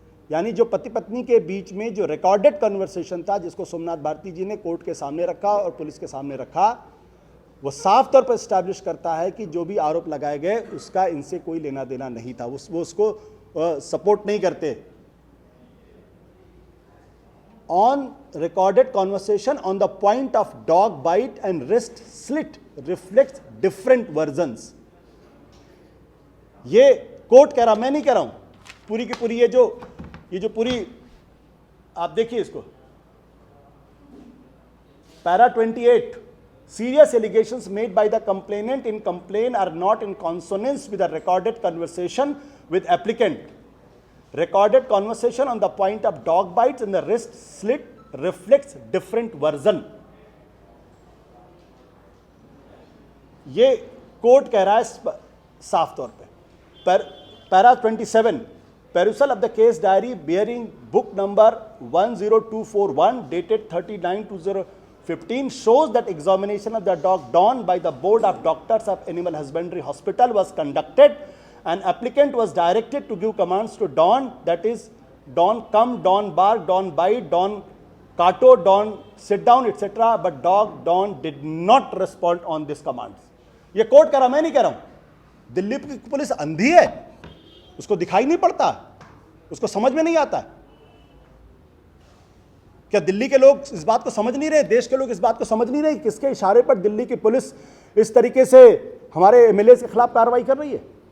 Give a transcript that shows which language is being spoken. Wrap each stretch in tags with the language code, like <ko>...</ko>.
<hi>यानी जो पति पत्नी के बीच में जो रिकॉर्डेड कन्वर्सेशन था, जिसको सोमनाथ भारती जी ने कोर्ट के सामने रखा और पुलिस के सामने रखा, वो साफ तौर पर एस्टैब्लिश करता है कि जो भी आरोप लगाए गए उसका इनसे कोई लेना देना नहीं था, वो उसको सपोर्ट नहीं करते।</hi> <en>On recorded conversation on the point of dog bite and wrist slit reflects different versions.</en> <hi>ये कोर्ट कह रहा, मैं नहीं कह रहा हूं। पूरी की पूरी ये जो पूरी आप देखिए इसको,</hi> <en>Para 28, serious allegations made by the complainant in complaint are not in consonance with the recorded conversation with applicant. Recorded conversation on the point of dog bites and the wrist slit reflects different version.</en> <hi>ये court कह रहा है साफ तौर पे।</hi> <en>Para 27, perusal of the case diary bearing book number 10241 dated 39/2015 shows that examination of the dog Don by the Board of Doctors of Animal Husbandry Hospital was conducted and applicant was directed to give commands to Don, that is Don come, Don bark, Don bite, Don kato, Don sit down, etc. But dog Don did not respond on these commands.</en> <hi>ये court कह रहा, मैं नहीं कह रहा हूं। दिल्ली की police अंधी है, उसको दिखाई नहीं पड़ता। उसको समझ में नहीं आता है। क्या दिल्ली के लोग इस बात को समझ नहीं रहे, देश के लोग इस बात को समझ नहीं रहे किसके इशारे पर दिल्ली की पुलिस इस तरीके से हमारे एमएलए के खिलाफ कार्रवाई कर रही है?</hi>